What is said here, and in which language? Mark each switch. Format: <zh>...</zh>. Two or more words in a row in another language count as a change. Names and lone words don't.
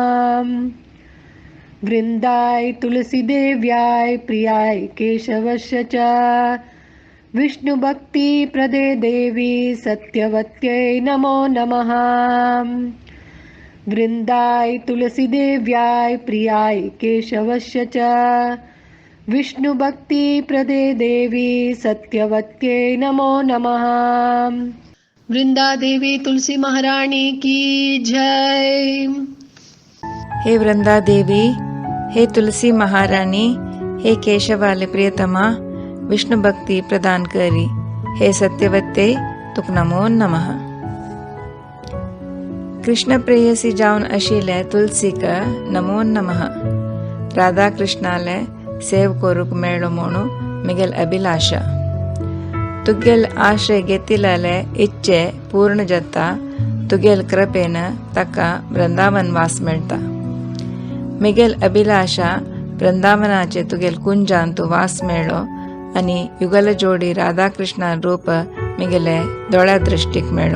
<sa>वृंदाय तुलसी देव्याय प्रियाय केशवस्य च विष्णु भक्ति प्रदे देवी सत्यवत्यै नमो नमः। वृंदाय तुलसी देव्याय प्रियाय केशवस्य च विष्णु भक्ति प्रदे देवी सत्यवत्यै नमो नमः।</sa> <hi>वृंदा देवी तुलसी महारानी की जय।</hi> <kok>हे वृंदा देवी, हे तुलसी महारानी, हे केशवाले प्रियतमा, विष्णु भक्ती प्रदान करी, हे सत्यवत्ते तुक</kok> <sa>नमो नमः।</sa> <kok>कृष्ण प्रेयसी जाऊन अशिले तुलसीक</kok> <sa>नमो नमः।</sa> <kok>राधा कृष्णाले सेव कोरुक मेळो मोणु मिगेल अभिलाषा। तुगेल आशय ಗೆತ್ತಿಲಲೆ इच्छे पूर्ण जत्ता तुगेल कृपेन तका वृंदावन वास मेळता। मिगेल अभिलाषा वृंदावनाचे तुगेल कुंजान तू वास मेळो आणि युगल जोडी राधाकृष्ण रूप मिगेले दोळ्या दृष्टीक मेळो।</kok>